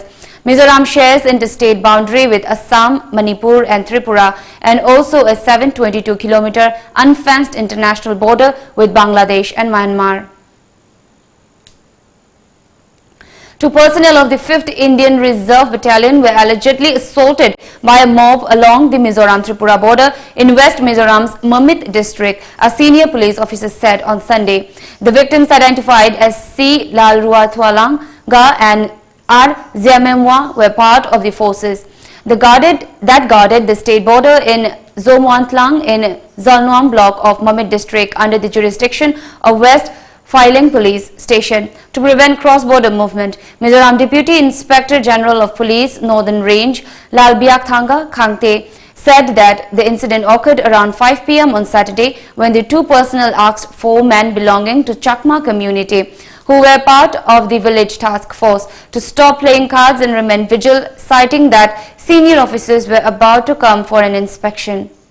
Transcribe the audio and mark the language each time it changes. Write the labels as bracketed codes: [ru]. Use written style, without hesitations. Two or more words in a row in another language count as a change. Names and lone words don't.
[en] Mizoram shares interstate boundary with Assam, Manipur and Tripura, and also a 722-kilometer unfenced international border with Bangladesh and Myanmar. Two personnel of the 5th Indian Reserve Battalion were allegedly assaulted by a mob along the Mizoram-Tripura border in West Mizoram's Mamit district, a senior police officer said on Sunday. The victims, identified as C. Lalruatwalang Ga and R. Ziamemwa, were part of the forces that guarded the state border in Zomwantlang in Zalnwam block of Mamit district under the jurisdiction of West Filing Police Station to prevent cross-border movement. Mizoram Deputy Inspector General of Police, Northern Range, Lalbiakthanga Khangte, said that the incident occurred around 5 p.m. on Saturday when the two personnel asked 4 men belonging to Chakma community, who were part of the village task force, to stop playing cards and remain vigil, citing that senior officers were about to come for an inspection.